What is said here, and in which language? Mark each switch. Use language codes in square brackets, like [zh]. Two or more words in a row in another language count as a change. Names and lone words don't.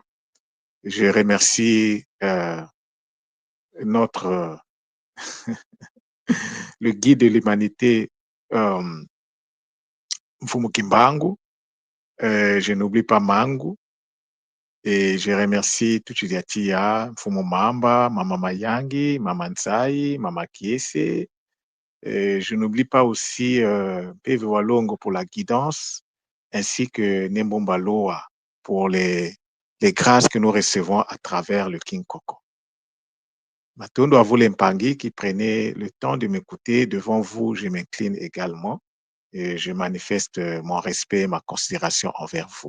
[fr] Je remercie notre le guide de l'humanité, Mfumu Kimbangu. Je n'oublie pas Mangu. Et je remercie Tuchudiatia, Mfumu Mamba, Mama Mayangi, Mama Nzai, Mama Kiese. Et je n'oublie pas aussi Peve Walongo pour la guidance, ainsi que Nembomba Loa pour les grâces que nous recevons à travers le King Koko. Matondo Avule Mpangi qui prenait le temps de m'écouter, devant vous, je m'incline également et je manifeste mon respect et ma considération envers vous.